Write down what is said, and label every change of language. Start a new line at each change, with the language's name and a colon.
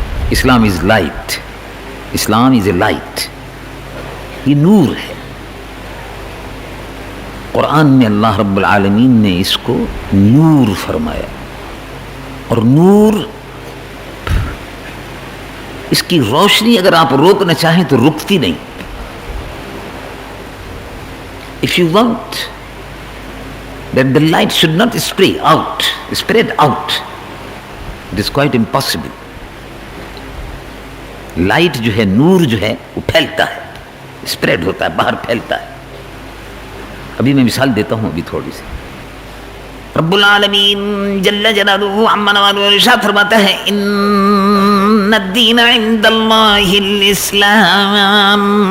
English: Islam is light, Islam is a light,
Urdu: یہ نور ہے۔ قرآن میں اللہ رب العالمین نے اس کو نور فرمایا، اور نور اس کی روشنی اگر آپ روکنا چاہیں تو رکتی نہیں۔
English: If you want that the light should not spread out. It is quite impossible.
Urdu: Light جو ہے، نور جو ہے وہ پھیلتا ہے، اسپریڈ ہوتا ہے، باہر پھیلتا ہے. ابھی میں مثال دیتا ہوں ابھی تھوڑی سی. رب العالمین جل جلالہ عما نوالہ ارشاد فرماتا ہے
Arabic: ان الدین عند اللہ الاسلام.